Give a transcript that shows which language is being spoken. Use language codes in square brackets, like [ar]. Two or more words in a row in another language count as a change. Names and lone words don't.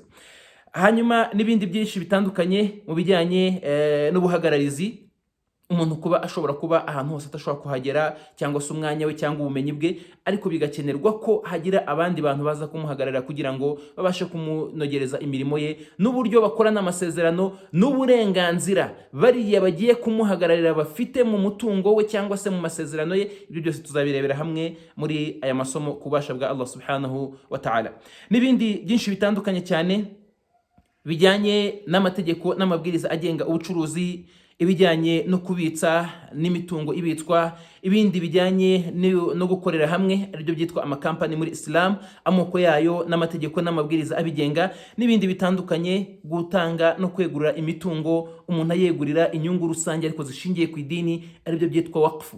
[rw] Hanyuma n'ibindi byinshi bitandukanye mu bijyanye n'ubuhagararizi, umuntu kuba ashobora kuba ahantu hose atashobora kuhagera, cyangwa se umwanya we cyangwa ubumenyi bwe, ariko bigakenerwa ko hagira abandi bantu baza kumuhagararira kugira ngo babashe kumunogereza imirimo ye, n'uburyo bakora n'amasezerano n'uburenganzira bariya bagiye kumuhagararira bafite mu mutungo we cyangwa se mu masezerano ye. Ibyo byose tuzabirebera hamwe muri aya masomo ku bubasha bwa Allah [ar] سبحانه وتعالى. [rw] N'ibindi byinshi bitandukanye cyane bijyanye n'amategeko n'amabwiriza agenga ubucuruzi, ibijyanye no kubitsa n'imitungo ibitswa, ibindi bijyanye no gukorera hamwe, aribyo byitwa amakampani muri Islam, amoko yayo n'amategeko n'amabwiriza abigenga, n'ibindi bitandukanye, gutanga no kwegurira imitungo, umuntu ayegurira inyungu rusange ariko zishingiye ku idini, aribyo byitwa waqfu.